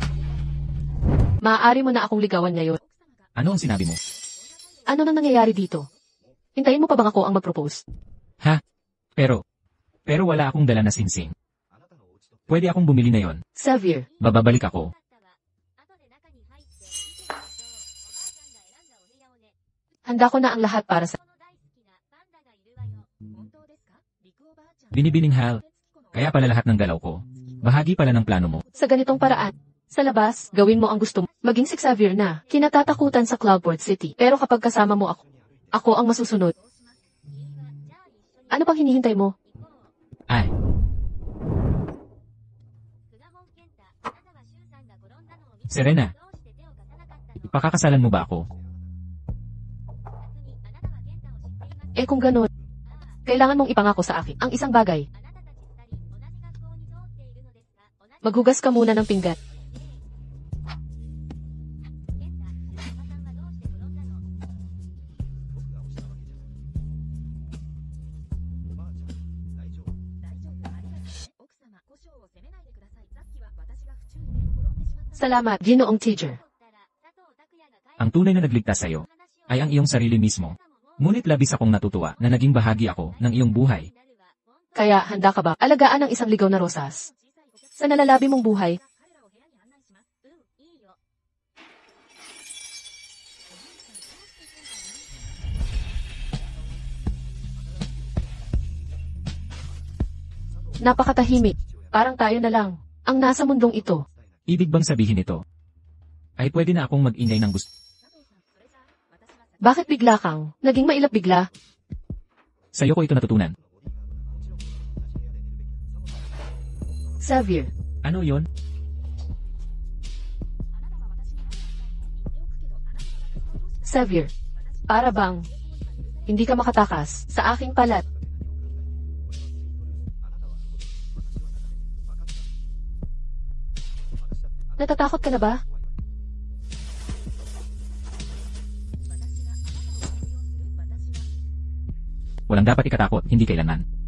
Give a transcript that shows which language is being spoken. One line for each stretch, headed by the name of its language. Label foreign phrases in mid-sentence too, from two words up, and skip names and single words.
Filipino: Maaari mo na akong ligawan ngayon. Ano ang sinabi mo? Ano nang nangyayari dito? Hintayin mo pa bang ako ang mag-propose? Ha? Pero wala akong dala na singsing. Pwede akong bumili na yon. Xavier. Bababalik ako.
Japanese: あなたのお家としておばあちゃんが選んだお部屋をね。
Filipino: Handa ko na ang lahat para sa...
Japanese: その大好きなパンダがいるわよ。本当ですか？陸おばあちゃん。
Filipino: Binibining Hal. Kaya pala lahat ng galaw ko. Bahagi pala ng plano mo. Sa ganitong paraan. Sa labas, gawin mo ang gusto mo. Maging si Xavier na. Kinatatakutan sa Cloudport City. Pero kapag kasama mo ako ang masusunod. Ano pang hinihintay mo? Ay,
Japanese: 久我本健太、あなたは周さんが転んだのを見て
Filipino: Serena,
Japanese: どうして手を貸さなかったの？
Filipino: pakakasalan mo ba ako?
Japanese: 夏にあなたは健太を
Filipino: Eh kung ganun, kailangan mong ipangako sa akin ang isang bagay.
Japanese: あなたたち二人同じ学校に通っているのですが、同じ
Filipino: Maghugas ka muna ng pinggan.
Japanese: 健太、おばさんはどうして転んだの？僕が押したわけじゃない。おばあちゃん、大丈夫。大丈夫、ありがとうね。奥様、故障を責めないでください。さっきは私が不注意で転んでしまった。
Filipino: Salamat, Ginoong Teacher.
Japanese: ったら、佐藤拓也が帰
Filipino: Ang tunay na nagligtas sa'yo ay ang iyong sarili mismo. Ngunit labis akong natutuwa na naging bahagi ako ng iyong buhay. Kaya handa ka ba alagaan ang isang ligaw na rosas? Sa nalalabi mong buhay,
Japanese: 彼らを部屋に案内します。うん、いいよ。
Filipino: napakatahimik. Parang tayo na lang ang nasa mundong ito. Ibig bang sabihin ito? Ay pwede na akong mag-ingay ng gusto. Bakit bigla kang naging mailap bigla? Sa'yo ko ito natutunan. Xavier, Ano yon?
Japanese: あなたは私に何をしたいの？言っておくけど、あなたは私の上司だ。
Filipino: Xavier, para bang hindi ka makatakas sa aking palat? Natatakot ka na ba? Walang dapat ikatakot, hindi kailanman.